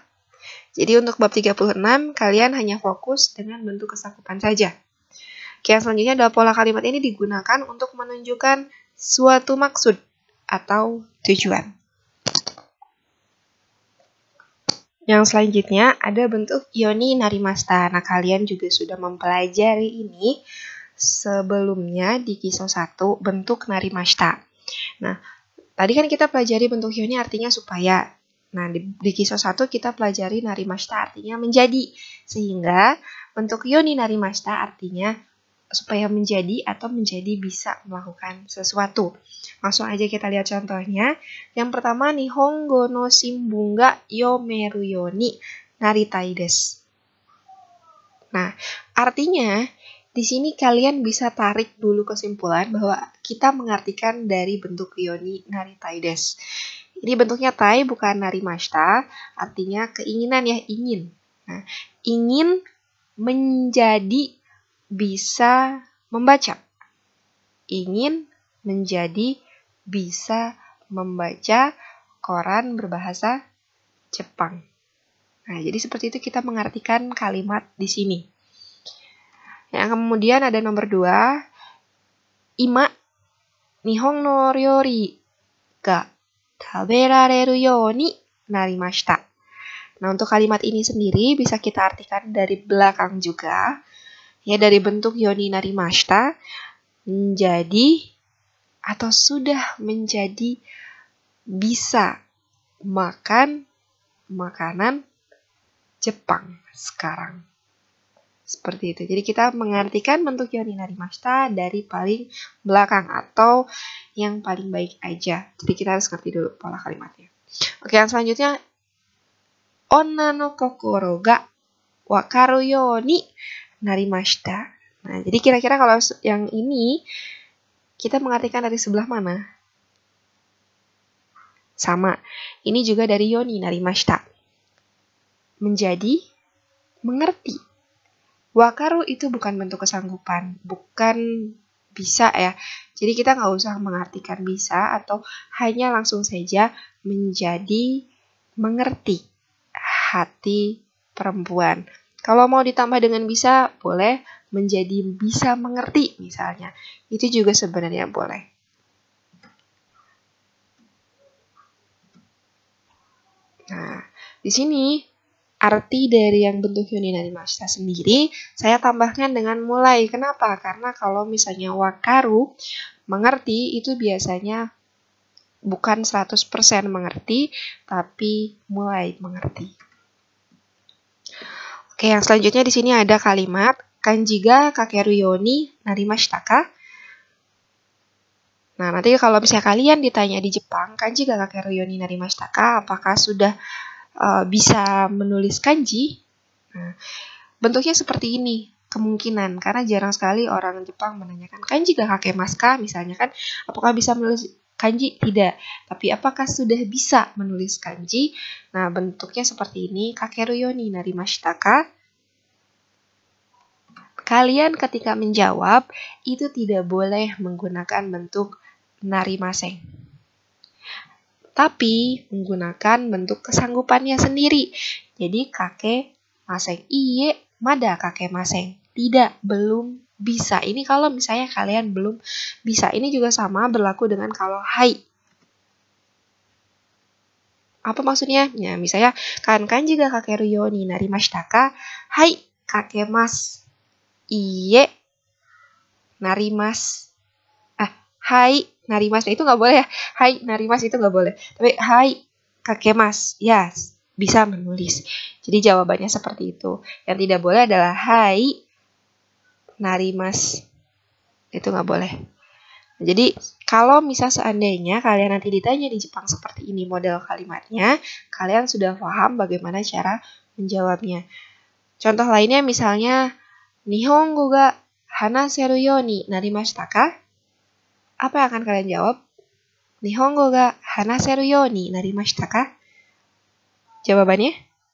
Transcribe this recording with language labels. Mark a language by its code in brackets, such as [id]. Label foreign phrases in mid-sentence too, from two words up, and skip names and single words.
[id] Jadi untuk bab 36, kalian hanya fokus dengan bentuk kesanggupan saja. Oke, yang selanjutnya adalah pola kalimat ini digunakan untuk menunjukkan suatu maksud atau tujuan. Yang selanjutnya ada bentuk [ja] ようになりました. [id] Nah, kalian juga sudah mempelajari ini sebelumnya di kisah 1 bentuk narimashita. Nah, tadi kan kita pelajari bentuk yoni artinya supaya. Nah, di kisah 1 kita pelajari narimashita artinya menjadi. Sehingga bentuk [ja] ようになりました [id] artinya supaya menjadi atau menjadi bisa melakukan sesuatu. Langsung aja kita lihat contohnya. Yang pertama, [ja] 日本語の新聞が読めるようになりたいです. [id] Nah, artinya Di sini kalian bisa tarik dulu kesimpulan bahwa kita mengartikan dari bentuk [ja] ようになりたいです. [id] Ini bentuknya tai bukan narimashita, artinya keinginan ya, ingin. Nah, ingin menjadi bisa membaca. Ingin menjadi bisa membaca koran berbahasa Jepang. Nah, jadi seperti itu kita mengartikan kalimat di sini. Yang kemudian ada nomor 2, [ja] 今日本の料理が食べられるようになりました. [id] Nah, untuk kalimat ini sendiri bisa kita artikan dari belakang juga. Ya, dari bentuk [ja] ようになりました [id] menjadi atau sudah menjadi bisa makan makanan Jepang sekarang. Seperti itu. Jadi kita mengartikan bentuk [ja] ようになりました [id] dari paling belakang atau yang paling baik aja. Jadi kita harus ngerti dulu pola kalimatnya. Oke, yang selanjutnya [ja] 女の心がわかるようになりました. [id] Nah, jadi kira-kira kalau yang ini kita mengartikan dari sebelah mana? Sama. Ini juga dari [ja] ようになりました. [id] Menjadi mengerti. Wakaru itu bukan bentuk kesanggupan, bukan bisa ya. Jadi kita nggak usah mengartikan bisa atau hanya langsung saja menjadi mengerti hati perempuan. Kalau mau ditambah dengan bisa, boleh menjadi bisa mengerti misalnya. Itu juga sebenarnya boleh. Nah, di sini arti dari yang bentuk [ja] ようになりました [id] sendiri, saya tambahkan dengan mulai. Kenapa? Karena kalau misalnya wakaru, mengerti, itu biasanya bukan 100% mengerti, tapi mulai mengerti. Oke, yang selanjutnya di sini ada kalimat, [ja] 漢字が書けるようになりましたか? [id] Nah, nanti kalau misalnya kalian ditanya di Jepang, [ja] 漢字が書けるようになりましたか? [id] Apakah sudah bisa menulis kanji? Nah, bentuknya seperti ini, kemungkinan, karena jarang sekali orang Jepang menanyakan [ja] 漢字が書けますか? [id] Misalnya kan, apakah bisa menulis kanji? Tidak. Tapi apakah sudah bisa menulis kanji? Nah, bentuknya seperti ini, [ja] 書けるようになりましたか? [id] Kalian ketika menjawab, itu tidak boleh menggunakan bentuk narimaseng. Tapi menggunakan bentuk kesanggupannya sendiri. [ja] Jadi 書けません。いいえ、まだ書けません. [id] Tidak, belum bisa. Ini kalau misalnya kalian belum bisa. Ini juga sama berlaku dengan kalau hai. Apa maksudnya? Ya, misalnya [ja] 漢字が書けるようになりましたか? はい、書けます. いいえ、なります. はい、なります. [id] Nah, itu nggak boleh ya. [ja] はい、なります [id] itu nggak boleh. Tapi [ja] はい、書けます. [id] Ya, bisa menulis. Jadi jawabannya seperti itu. Yang tidak boleh adalah [ja] はい、なります. [id] Itu nggak boleh. Jadi, kalau misal seandainya kalian nanti ditanya di Jepang seperti ini model kalimatnya, kalian sudah paham bagaimana cara menjawabnya. Contoh lainnya misalnya, [ja] 日本語が話せるようになりましたか? [id] Apa yang akan kalian jawab? [ja] 日本語が話せるようになりましたか? [id] Jawabannya?